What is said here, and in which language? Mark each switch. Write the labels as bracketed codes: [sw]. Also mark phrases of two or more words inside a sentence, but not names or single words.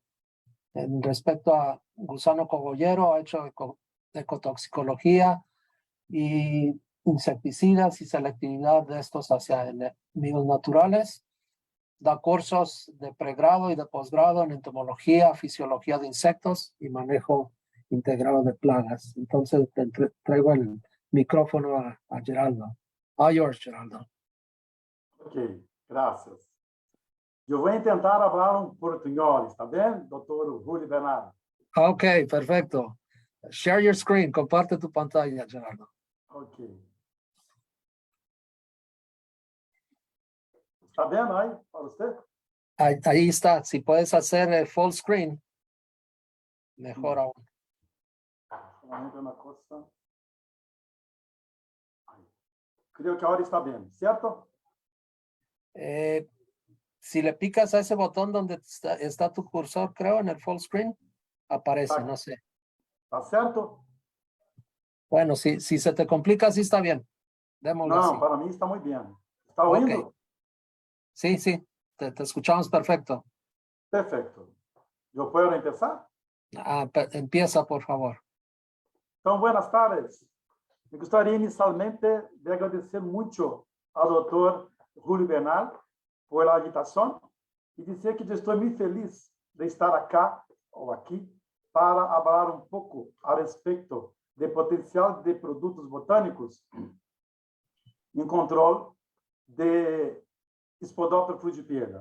[es] En respecto a gusano cogollero, ha hecho ecotoxicología y insecticidas y selectividad de estos hacia enemigos naturales. Da cursos de pregrado y de posgrado en entomología, fisiología de insectos y manejo integrado de plagas. Entonces traigo el micrófono a Geraldo. [en] All yours, Geraldo. [pt] Ok, graças. Eu vou tentar falar portunhol, está bem, doutor Julio Bernardo? [es] Ok, perfecto. [en] Share your screen, [es] comparte tu pantalla, Geraldo. [pt] Ok. Está vendo aí para você? [es] Ahí está. Si puedes hacer [en] full screen, [es] mejor aún. [pt] Solamente uma coisa. [es] Creo que ahora está bien, ¿cierto? Si le picas a ese botón donde está tu cursor, creo, en el [en] full screen, [es] aparece, no sé. [pt] ¿Está certo? [es] Bueno, si se te complica, sí está bien. Démosle No, así. para mí está muy bien. ¿Está Ok. oyendo? Sí, te escuchamos perfecto. Perfecto. ¿Yo puedo empezar? Empieza, por favor. [pt] Então, [es] buenas tardes. [pt] Me gostaria inicialmente de agradecer muito ao Dr. Julio Bernal por a invitação e dizer que estou muito feliz de estar aqui para falar um pouco a respeito do potencial de produtos botânicos em controle de Spodoptera frugipedia.